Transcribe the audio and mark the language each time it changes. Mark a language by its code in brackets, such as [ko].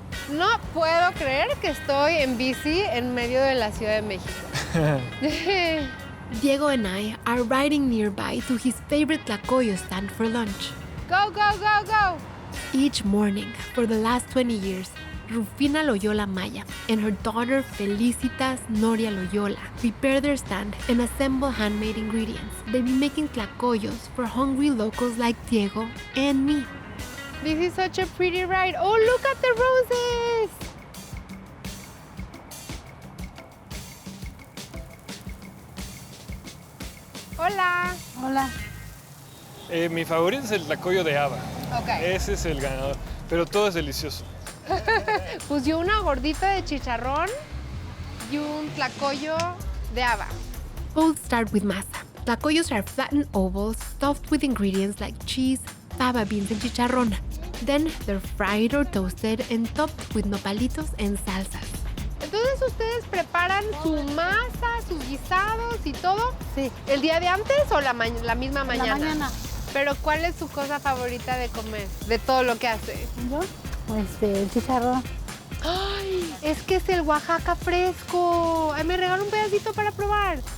[es] No puedo creer que estoy en bici en medio de la Ciudad de México. [en] Diego and I are riding nearby to his favorite tlacoyo stand for lunch. Go, go, go, go. Each morning, for the last 20 years, Rufina Loyola Maya and her daughter Felicitas Noria Loyola prepare their stand and assemble handmade ingredients. They be making tlacoyos for hungry locals like Diego and me. This is such a pretty ride. Oh, look at the roses. [es] Hola. Hola. Mi favorito es el tlacoyo de haba. Ok. Ese es el ganador, pero todo es delicioso. Pues yo una gordita de chicharrón y un tlacoyo de haba. [en] Both start with masa. Tlacoyos are flattened ovals stuffed with ingredients like cheese, fava beans, and chicharrón. Then they're fried or toasted and topped with nopalitos and salsas. [es] Entonces ustedes preparan su masa, sus guisados y todo. Sí. ¿El día de antes o la misma mañana? La mañana. Pero ¿cuál es su cosa favorita de comer? De todo lo que hace. ¿Yo? El chicharrón. ¡Ay! Es que es el Oaxaca fresco. Ay, me regala un pedacito para probar.